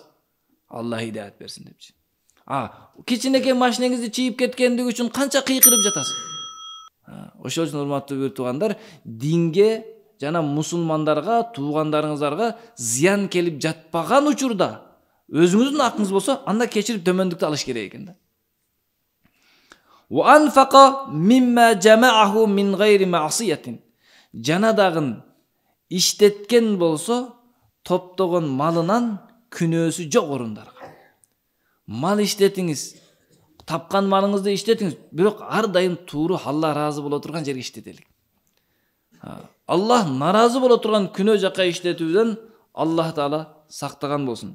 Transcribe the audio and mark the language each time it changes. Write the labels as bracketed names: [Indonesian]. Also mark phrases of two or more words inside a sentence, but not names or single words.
[Kyrgyz] Алла хидаят берсин депчи. Кичинекей машинеңизди чийип кеткендиги үчүн канча кыйкырып жатасыз? Ошол үчүн урматтуу бир туугандар, динге жана мусулмандарга, туугандарыңыздарга зыян келип жатпаган учурда өзүңүздүн акыңыз болсо, анда кечирип төмөндүктү алыш керек экен да. [Arabic] وأنفق مما جمعه من غير معصية. [Kyrgyz] Жана дагы иштеткен болсо, топтогон малынан күнөөсү жок орундарга. Мал иштетиңиз, тапкан малыңызды иштетиңиз, бирок ар дайым тууру Алла ыраазы боло турган жерге иштетелик. Алла наразы боло турган күнөө жакка иштетүүдөн Аллах Таала сактаган болсун.